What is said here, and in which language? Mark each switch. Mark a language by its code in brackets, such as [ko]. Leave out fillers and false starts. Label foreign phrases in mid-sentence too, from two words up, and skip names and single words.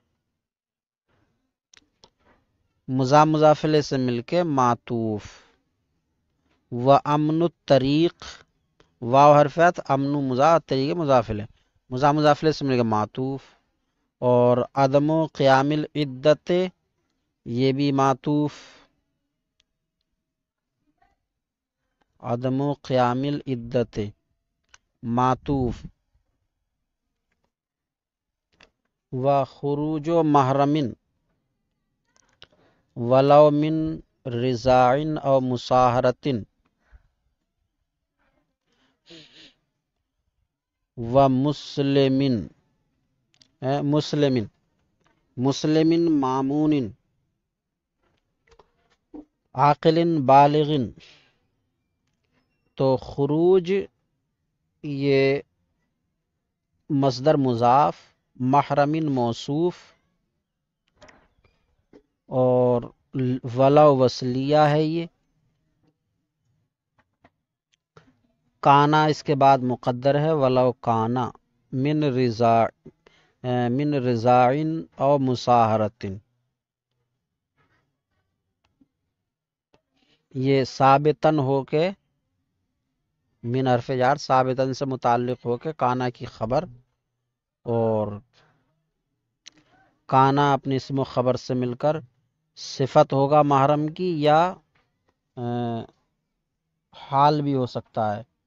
[ur] مضاف الیہ سے مل کے معطوف. [ar] و امن الطریق [ur] واو حرف عطف امن مضاف طریق مضاف الیہ مضاف الیہ سے مل کے معطوف اور [ar] عدم قیام العدت [ur] یہ بھی معطوف [ar] عدم قیام العدت [ur] معطوف. [ar] و خروج محرم ولو من رضاع او مصاہرت و مسلم مامون عاقل بالغ. [ur] تو خروج یہ مصدر مضاف محرم موصوف اور ولا وصلیہ ہے. یہ کانا اس کے بعد مقدر ہے [ar] ولو کانا من رضاع او مصاہرت. [ur] یہ ثابتن ہو کے من حرف جار ثابتن سے متعلق ہو کے کانا کی خبر اور کانا اپنے اسم و خبر سے مل کر صفت ہوگا محرم کی یا حال بھی ہو سکتا ہے۔